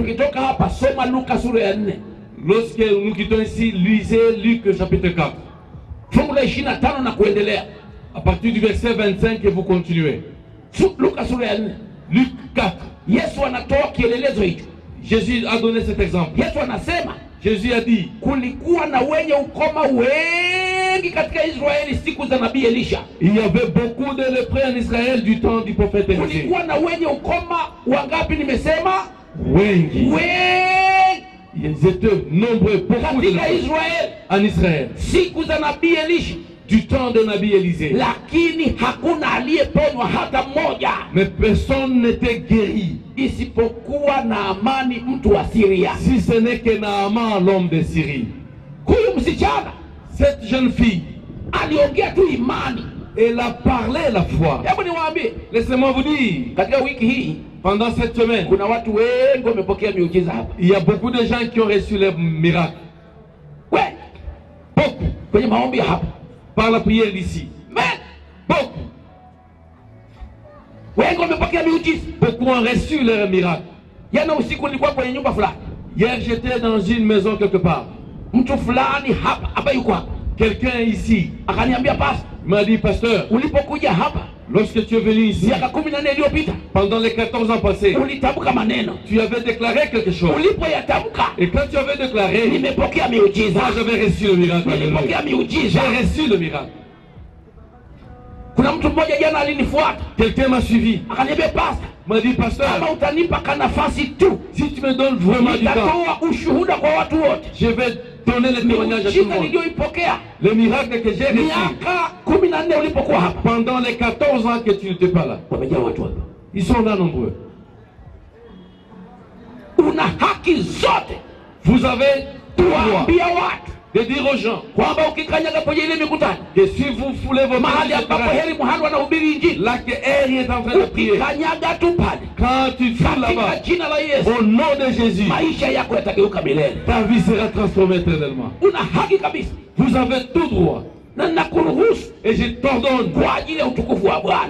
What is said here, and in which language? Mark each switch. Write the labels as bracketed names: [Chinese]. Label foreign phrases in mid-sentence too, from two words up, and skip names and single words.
[Swahili] tukitoka hapa soma Luka sura ya 4. [French] Lorsque nous quittons ici, lisez Luc chapitre 4. [Swahili] Fungu la 25 na kuendelea. [French] À partir du verset 25 et vous continuez. [Swahili] Luka sura ya 4. [French] Luc 4. [Swahili] Yesu anatoa kielelezo hicho. [French] Jésus a donné cet exemple. [Swahili] Yesu anasema [French] Jésus a dit, [Swahili] kulikuwa na wenye ukoma wengi katika Israeli siku za nabii Elisha. [French] il y avait beaucoup de lépreux en Israël du temps du prophète Élisée. [Swahili] Kulikuwa na wenye ukoma wangapi? Nimesema Wengi. wengi [French] Ils étaient nombreux, beaucoup de [Swahili] katika [French] lépreux [Swahili] Israeli [French] en Israël. [Swahili] siku za nabii Elisha, [French] Du temps de Nabi Élisée. [Swahili] lakini hakuna aliyeponywa hata mmoja, [French] Mais personne n'était guéri. [Swahili] isipokuwa Naamani mtu wa Syria. [French] Si ce n'est que Naaman, l'homme de Syrie. [Swahili] Huyu msichana [French] Cette jeune fille, [Swahili] aliongea tu imani. [French] elle a parlé la foi. [Swahili] Hebu niwaambie, [French] Laissez-moi vous dire, [Swahili] katika wiki hii [French] Pendant cette semaine, [Swahili] kuna watu wengi wamepokea miujiza hapa. [French] il y a beaucoup de gens qui ont reçu les miracles. [Swahili] Wengi. [French] Beaucoup. [Swahili] Kwenye maombi hapa. [French] Par la prière d'ici. Mais Beaucoup. [Swahili] wengi wamepokea miujiza. [French] Beaucoup ont reçu leurs miracles. [Swahili] Jana usiku nilikuwa kwenye nyumba fulani. [French] Hier, j'étais dans une maison quelque part. [Swahili] Mtu fulani hapa yuko hapa. [French] Quelqu'un ici [Swahili] Akaniambia pastor, [French] m'a dit, pasteur, [Swahili] ulipokuja hapa [French] lorsque tu es venu ici, [Swahili] miaka 14 iliyopita [French] pendant les 14 ans passés, [Swahili] ulitamka maneno. [French] tu avais déclaré quelque chose. [Swahili] Ulipoyatamka [French] Et quand tu avais déclaré, [Swahili] nimepokea miujiza. [French] moi j'avais reçu le miracle. [Swahili] Nilipokea miujiza. [French] J'ai reçu le miracle. [Swahili] Kuna mtu mmoja jana alinifuata. [French] Quelqu'un m'a suivi. [Swahili] Akaniambia pastor, [French] M'a dit, pasteur, [Swahili] kama utanipa kanafasi tu, [French] si tu me donnes vraiment du temps, [Swahili] nitatoa ushuhuda kwa watu wote. [French] je vais donner le témoignage à tout le [Swahili] Miujiza [French] monde. [Swahili] niliyoipokea [French] Le miracle que j'ai reçu [Swahili] miaka 14 ulipokuwa hapa. [French] pendant les 14 ans que tu n'étais pas là. [Swahili] Wamejaa watu hapa. [French] Ils sont là nombreux. [Swahili] Una haki zote [French] Vous avez tout le droit [Swahili] kuambia watu [French] de dire aux gens [Swahili] kwamba ukikanyaga kwenye ile mikutano [French] que si vous foulez vos [Swahili] mahali [French] mains, [Swahili] ambapo Heri Muhando anahubiri injili, [French] là que Eri est en train de prier, [Swahili] ukikanyaga tu pale [French] quand tu foules [Swahili] katika [French] là-bas, [Swahili] jina la Yesu, [French] au nom de Jésus, [Swahili] maisha yako yatageuka milele. [French] ta vie sera transformée éternellement. [Swahili] Una haki kabisa, [French] Vous avez tout droit. [Swahili] na nakuruhusu [French] Et je t'ordonne [Swahili] kwa ajili ya utukufu wa Bwana.